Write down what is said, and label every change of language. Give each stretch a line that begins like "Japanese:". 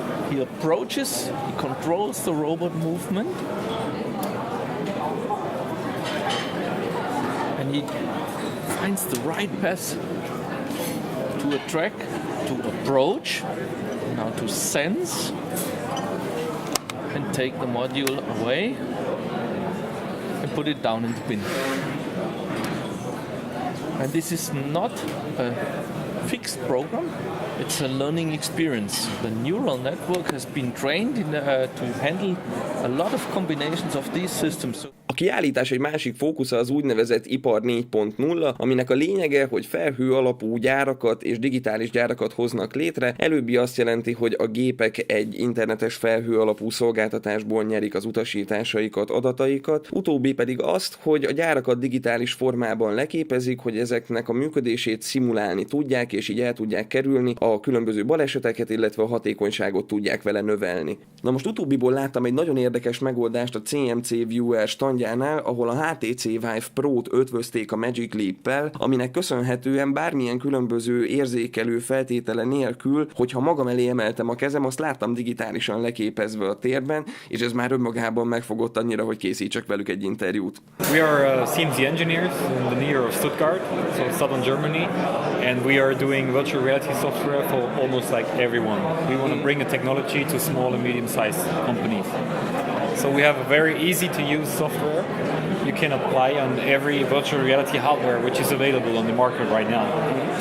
English: He approaches, he controls the robot movement, and he finds the right path to attract, to approach, now to sense, and take the module away and put it down in the bin. And this is not a fixed program, it's a learning experience. The neural network has been trained to handle a lot of combinations of these systems.
Hungarian: A kiállítás egy másik fókusza az úgynevezett ipar 4.0, aminek a lényege, hogy felhő alapú gyárakat és digitális gyárakat hoznak létre. Előbbi azt jelenti, hogy a gépek egy internetes felhő alapú szolgáltatásból nyerik az utasításaikat, adataikat, utóbbi pedig azt, hogy a gyárakat digitális formában leképezik, hogy ezeknek a működését szimulálni tudják, és így el tudják kerülni a különböző baleseteket, illetve a hatékonyságot tudják vele növelni. Na most utóbbiból láttam egy nagyon érdekes megoldást a CMC Viewer standjánál, ahol a HTC Vive Pro-t ötvözték a Magic Leap-pel, aminek köszönhetően bármilyen különböző érzékelő feltétele nélkül, hogyha magam elé emeltem a kezem, azt láttam digitálisan leképezve a térben, és ez már önmagában megfogott annyira, hogy készítsek velük egy interjút.
English: We are CNC engineers in the near of Stuttgart, so southern Germany, and we are doing virtual reality software for almost like everyone. We want to bring the technology to small and medium-sized companies. So we have a very easy to use software you can apply on every virtual reality hardware which is available on the market right now.